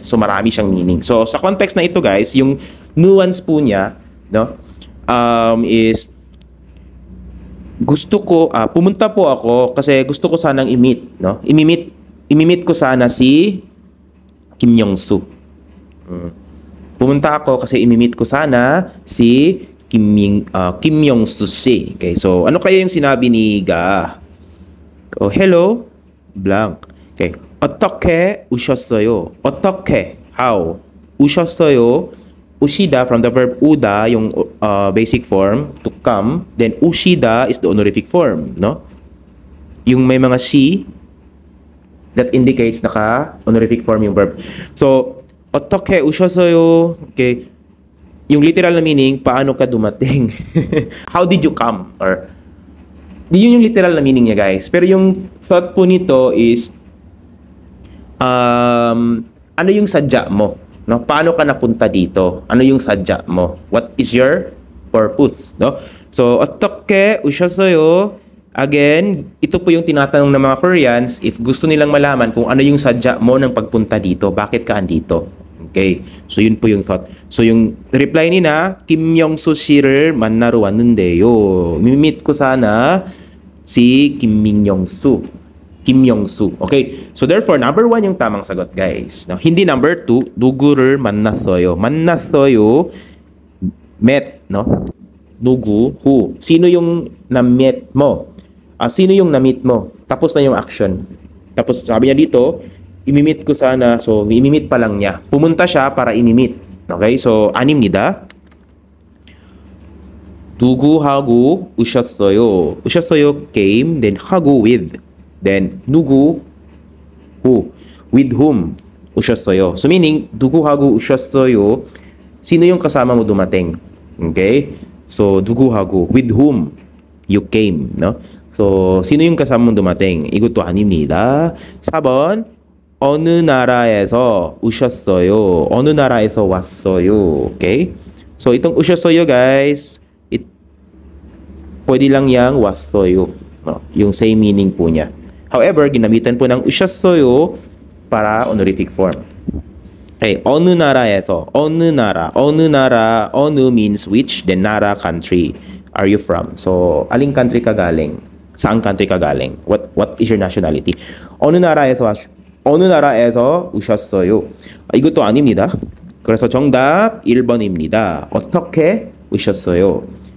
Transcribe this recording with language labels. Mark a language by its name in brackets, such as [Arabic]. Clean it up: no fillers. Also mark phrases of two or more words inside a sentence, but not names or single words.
[Filipino] So, marami siyang meaning. So, sa context na ito, guys, yung nuance po niya, no, is gusto ko, pumunta po ako kasi gusto ko sanang i-meet, no? Imi-meet ko sana si Kim Yong-soo. Pumunta ako kasi imi-meet ko sana si Kim Yong-soo si. Okay, so ano kaya yung sinabi ni Ga? [English] Oh, hello, [Korean] blank. Okay, 어떻게 우셨어요? 어떻게, how? 우셨어요? [English] Ushida from the verb uda, yung basic form, to come. Then ushida is the honorific form, no? [Filipino] Yung may mga she, [English] that indicates naka-honorific form [Filipino] yung verb. [English] So, [Korean] 어떻게 우셨어요? [English] Okay. [Filipino] Yung literal na meaning, paano ka dumating? [English] How did you come? Or, [Filipino] yun yung literal na meaning niya, guys. Pero yung thought po nito is, ano yung sadya mo? No? Paano ka napunta dito? Ano yung sadya mo? [English] What is your purpose? No? So, [Korean] 어떻게 우셨어요? [Filipino] Again, ito po yung tinatanong ng mga Koreans if gusto nilang malaman kung ano yung sadya mo ng pagpunta dito. Bakit ka andito? Okay. So, yun po yung thought. So, yung reply nila, Kim Yong-soo [Korean] 씨를 만나러 왔는데요. [Filipino] Mimit ko sana si Kim Yong-soo. Kim Yong-soo. Okay. [English] So therefore, number 1 [Filipino] yung tamang sagot, guys. No? Hindi number 2, [Korean] 누구를 만났어요. 만났어요, [English] met, no? [Korean] 누구, who. [Filipino] Sino yung na-meet mo? Sino yung na-meet mo? Tapos na yung action. Tapos sabi niya dito, imi-meet ko sana. So, imi-meet pa lang niya. Pumunta siya para imi-meet. [English] Okay? So, [Korean] 아닙니다. 누구하고 오셨어요? [English] 오셨어요 came, then 하고 with. Then, 누구, who, with whom 오셨어요. So, meaning, [Korean] 누구하고 오셨어요, [Filipino] sino yung kasama mo dumating? Okay? [English] So, [Korean] 누구하고, [English] with whom you came, no? So, [Filipino] sino yung kasama mo dumating? [Korean] 이것도 아닙니다. 4번, 어느 나라에서 오셨어요? 어느 나라에서 왔어요? [Filipino] Okay? So, itong 오셨어요, guys, pwede lang yang 왔어요. No? Yung [English] same meaning [Filipino] po niya. However, ginamitan po ng usyassoyo para [English] honorific form. Okay, [Korean] 어느 나라에서, 어느 나라, 어느 [English] means which, then nara, country. Are you from? [Filipino] So, aling country ka galing? Saan country ka galing? [English] What is your nationality? [Korean] 어느 나라에서 오셨어요? 이것도 아닙니다. 그래서 정답 1번입니다. 어떻게 오셨어요?